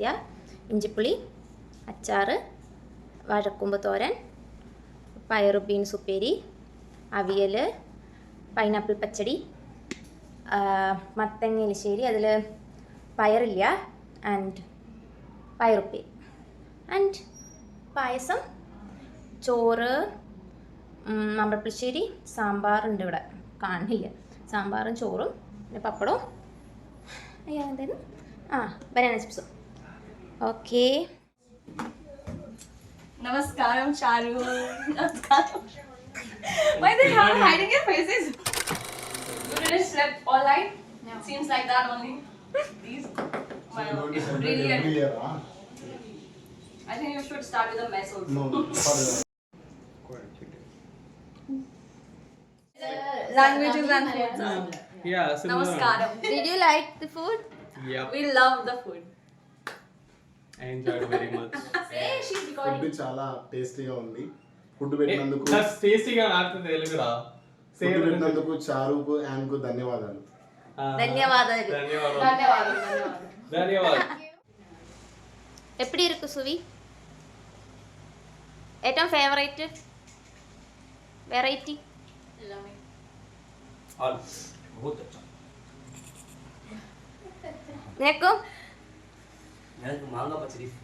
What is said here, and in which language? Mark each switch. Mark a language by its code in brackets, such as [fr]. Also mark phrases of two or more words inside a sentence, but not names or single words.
[ml] ഇഞ്ചിപ്പുളി, അച്ചാറ്, വാഴക്കൂമ്പ് തോരൻ, പയറ് ബീൻസ് ഉപ്പേരി, അവിയൽ, പൈനാപ്പിൾ പച്ചടി, മത്തങ്ങ എലിശ്ശേരി, അതിൽ പയറില്ല, ആൻഡ് പയറുപ്പേരി, ആൻഡ് പായസം, ചോറ്, മാമ്പഴപ്പുളിശ്ശേരി, സാമ്പാറുണ്ട് ഇവിടെ കാണില്ല. സാമ്പാറും ചോറും പിന്നെ പപ്പടവും, അയ്യോ എന്തായാലും ബനാന ചിപ്സും. ഓക്കെ. നമസ്കാരം ചാരു. നമസ്കാരം. [en] Why they are hiding your faces? You didn't slept all night? No. Seems like that only. These. Brilliant. I think you should start with a mess also. No. Languages and foods. Yeah, similar. [ml] Namaskaram. [en] Did you like the food? Yep, We love the food. I enjoyed very much. Hey, she's recording. [te] ఫుడ్ చాలా టేస్టీగా ఉంది. ఫుడ్ పెట్టినందుకు టేస్టీగా నాకు తెలుగురా. ఫుడ్ పెట్టినందుకు చారుకు అండ్ కు ధన్యవాదాలు. ధన్యవాదాలు. ధన్యవాదాలు. [ta] எப்படி இருக்கு சுவி? [ml] ഏറ്റവും ഫേവറേറ്റ് വെറൈറ്റി? [hi] बहुत अच्छा. [ml] നിനക്കും? മാങ്ങ പച്ചടി.